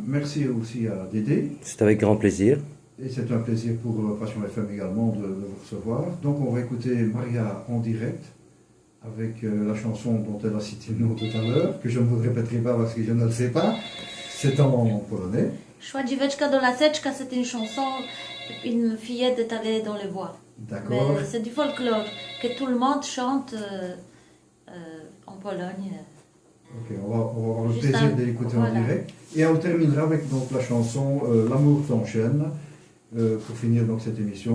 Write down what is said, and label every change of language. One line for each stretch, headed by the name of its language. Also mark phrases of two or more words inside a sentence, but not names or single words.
French: Merci aussi à Dédé. C'est avec grand plaisir. Et c'est un plaisir pour Passion FM également de vous recevoir. Donc, on va écouter Maria en direct avec la chanson dont elle a cité le nom tout à l'heure, que je ne vous répéterai pas parce que je ne le sais pas. C'est en polonais. Szła dzieweczka do laseczka, c'est une chanson, une fillette est allée dans les bois. D'accord. Mais c'est du folklore que tout le monde chante en Pologne. Ok, on va avoir le Juste plaisir un- de l'écouter voilà. en direct. Et on terminera avec donc la chanson L'amour t'enchaîne pour finir donc cette émission.